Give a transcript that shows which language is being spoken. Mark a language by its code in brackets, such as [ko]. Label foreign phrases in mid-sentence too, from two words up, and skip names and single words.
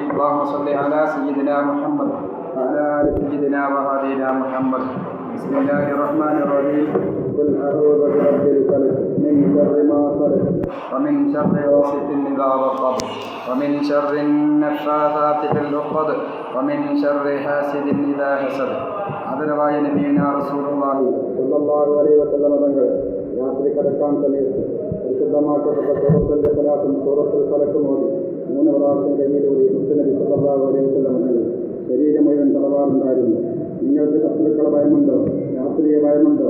[ar] اللهم صل على سيدنا محمد وعلى آل سيدنا وهدينا محمد. بسم الله الرحمن الرحيم. قل أعوذ برب الفلق من شر ما خلق ومن شر غاسق إذا وقب ومن شر النفاثات في العقد ومن شر حاسد إذا حسد. [ml] ആദരവായ [ar] نبينا رسول الله صلى الله عليه وسلم [ml] തങ്ങൾ രാത്രി കിടക്കാൻ സമയത്ത് പരിശുദ്ധമാക്കപ്പെട്ട സൂറത്തുൽ ഫലാഖും സൂറത്തുൽ ഫലഖും ഓതി 3 പ്രാവശ്യം കഴിഞ്ഞിലൂടെ മുത്തുനബി [ar] صلى الله عليه وسلم [ml] തങ്ങൾ ശരീരം മുഴുവൻ തളവാറുണ്ടായിരുന്നു. നിങ്ങൾക്ക് ശത്രുക്കളെ ഭയമുണ്ടോ? രാത്രിയെ ഭയമുണ്ടോ?